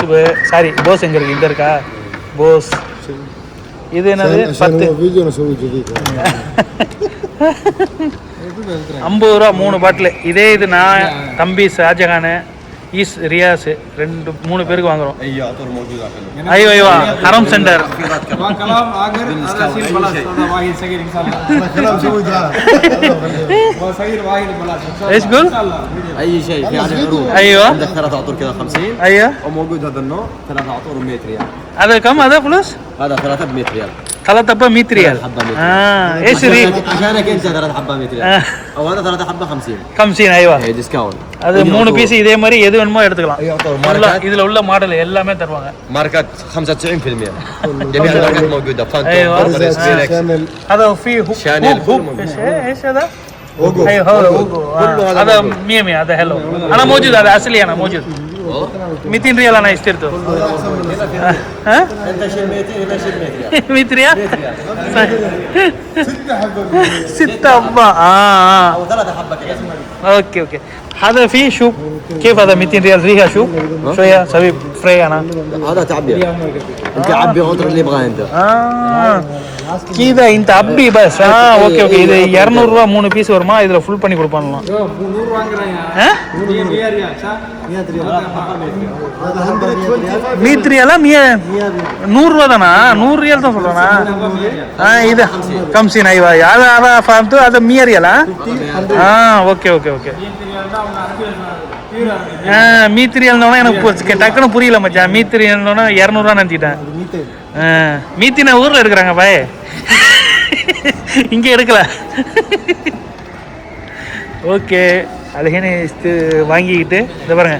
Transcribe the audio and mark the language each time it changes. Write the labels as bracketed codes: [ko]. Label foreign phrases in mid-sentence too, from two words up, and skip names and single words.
[ta] சாரி, போஸ் எங்கே இருக்குது? இங்கே இருக்கா போஸ்? இது என்னது? 10 50 ரூபா 3 பாட்டில். இதே இது நான், தம்பி ஷாஜகானு, ஈஸ் ரியாஸ் 3 பேருக்கு வாங்குறோம். ஐயோ ஹரம் சென்டர். [ar] ايش قول؟ اي شيء في هذا العروض. ايوه عندك 3 عطور كذا 50. ايوه. وموجود هذا النوع 3 عطور ب100 ريال. هذا كم هذا فلوس؟ هذا 3 ب100 ريال. 3 ب100 ريال. ايش ريال؟ عشانك انت 3 حبه 100 ريال. او هذا 3 حبه 50. 50 ايوه. اي ديسكاونت. [ta] அது 3 பீஸ் இதே மாதிரி எது வேணுமோ எடுத்துக்கலாம். இதுல உள்ள மாடல் எல்லாமே தருவாங்க. [ar] ماركات 95%. جميع الماركات موجوده. فانتوم. ايوه. هذا فيه شانيل. ايش هذا؟ ايوه هذا 100 هذا حلو. انا موجود، هذا اصلي، انا موجود. 200 ريال انا اشتريته. ها انت شيل 200 هنا شيل 100 ريال. 6 حبة. او 3 حبه كذا. اوكي. هذا فيه شو كيف هذا 200 ريال فيها شو شويه سوي فري انا. هذا تعبئه، انت عبي اوردر اللي يبغاه انت. كذا انت عبي بس. اوكي [ta] இது 200 ரூபா 3 பீஸ் வருமா? இதுல ஃபுல் பண்ணி கொடுப்பாங்களாம். 100 வாங்குறாங்க. 100 ரியாலா? 100 ரூபா தானா? 100 ரியால் தான் சொல்றானா? [ar] இது 50 ايوه. هذا فهمت. هذا 100 ريال. [ta] ஓகே 100 ரியால்னா எனக்கு டக்குன்னு புரியல மச்சான். 100 ரியால்னா 200 ரூபா நினைச்சிட்டேன். மீத்தினா ஊர்ல எடுக்கிறாங்க பாய், இங்கே எடுக்கல. ஓகே, அதுக்கே வாங்கிக்கிட்டு இதை பாருங்க.